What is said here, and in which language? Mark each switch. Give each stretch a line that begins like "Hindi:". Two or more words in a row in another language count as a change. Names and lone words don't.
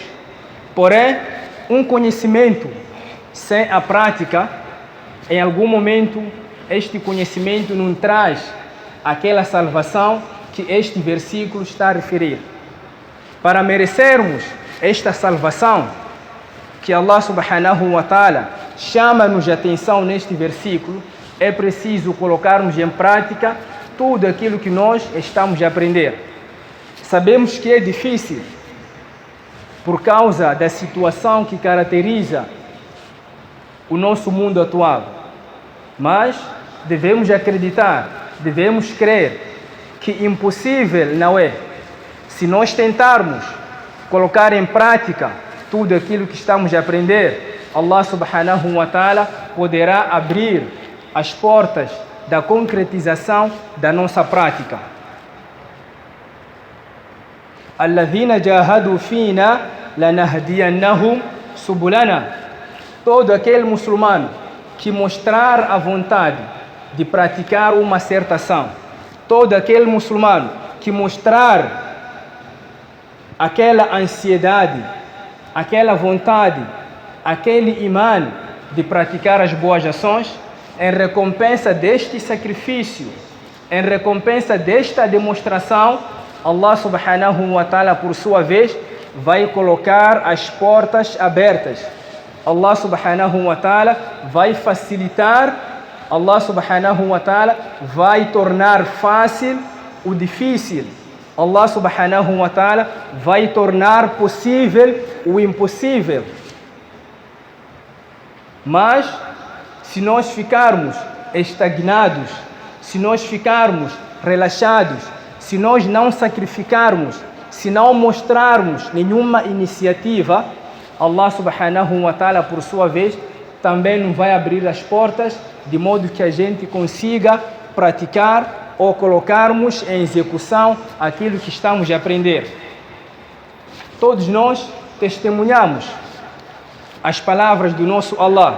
Portuguese: Porém, um conhecimento sem a prática, em algum momento, este conhecimento não traz aquela salvação que este versículo está a referir. Para merecermos esta salvação que
Arabic: الله سبحانه وتعالى
Portuguese: chama-nos a atenção neste versículo, é preciso colocarmos em prática tudo aquilo que nós estamos a aprender. Sabemos que é difícil por causa da situação que caracteriza o nosso mundo atual, mas devemos acreditar, devemos crer que impossível não é. Se nós tentarmos colocar em prática tudo aquilo que estamos a aprender,
Arabic: الله سبحانه وتعالى
Portuguese: poderá abrir as portas da concretização da nossa prática.
Arabic: الذين جاهدوا فينا لنهدينهم سبلنا.
Portuguese: Todo aquele muçulmano que mostrar a vontade de praticar uma certa ação, todo aquele muçulmano que mostrar aquela ansiedade, aquela vontade, aquele imã de praticar as boas ações, em recompensa deste sacrifício, em recompensa desta demonstração,
Arabic: الله سبحانه وتعالى,
Portuguese: por sua vez, vai colocar as portas abertas.
Arabic: الله سبحانه وتعالى
Portuguese: vai facilitar,
Arabic: الله سبحانه وتعالى
Portuguese: vai tornar fácil o difícil.
Arabic: الله سبحانه وتعالى
Portuguese: vai tornar possível o impossível. Mas, se nós ficarmos estagnados, se nós ficarmos relaxados, se nós não sacrificarmos, se não mostrarmos nenhuma iniciativa,
Arabic: الله سبحانه وتعالى,
Portuguese: por sua vez, também não vai abrir as portas de modo que a gente consiga praticar ou colocarmos em execução aquilo que estamos a aprender. Todos nós testemunhamos as palavras do nosso Allah.